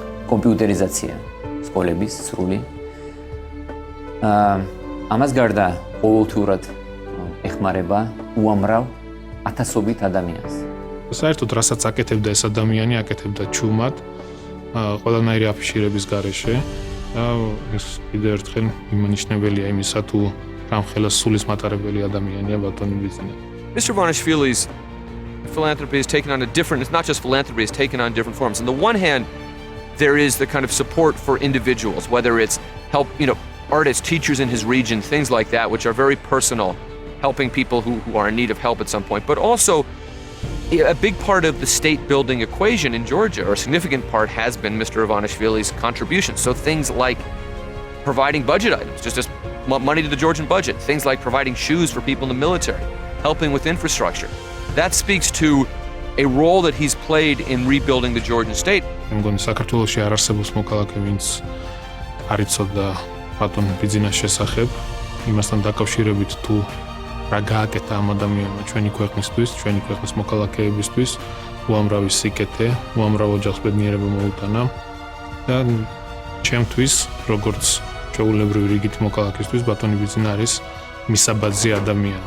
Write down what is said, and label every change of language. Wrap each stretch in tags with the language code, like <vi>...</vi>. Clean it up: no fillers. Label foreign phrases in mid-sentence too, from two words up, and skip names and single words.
<ka>კომპიუტერიზაცია სკოლების სრული. ამას გარდა ყოველთვიურად ეხმარება უამრავ ათასობით ადამიანს. საერთოდ რასაც აკეთებდა ეს ადამიანი, აკეთებდა ჩუმად, ყველანაირი აფიშირების გარეშე. ეს კიდევ ერთხელ იმანიშნებელია იმისა, თუ რამხელა სულის მატარებელი ადამიანია ბატონი ბიზნესი.</ka> <en>Mr. Ivanishvili's philanthropy has taken on a different, it's not just philanthropy, it's taken on different forms. On the one hand, there is the kind of support for individuals, whether it's help, artists, teachers in his region, things like that, which are very personal, helping people who are in need of help at some point. But also, a big part of the state building equation in Georgia, or a significant part, has been Mr. Ivanishvili's contribution. So things like providing budget items, just money to the Georgian budget, things like providing shoes for people in the military, helping with infrastructure. That speaks to a role that he's played in rebuilding the Georgian state.</en> <ka>მგონი საქართველოში არ არსებობს მოქალაქე, ვინც არ იცოდა ბატონ ბიძინას შესახებ, იმასთან დაკავშირებით თუ რა გააკეთა ამ ადამიანმა ჩვენი ქვეყნისთვის, ჩვენი ქვეყნის მოქალაქეებისთვის, უამრავი სიკეთე, უამრავ ოჯახს ბედნიერება მოუტანა და ჩემთვის, როგორც ჩვეულებრივი რიგითი მოქალაქისთვის, ბატონი ბიძინა არის მისაბაძი ადამიანი.</ka>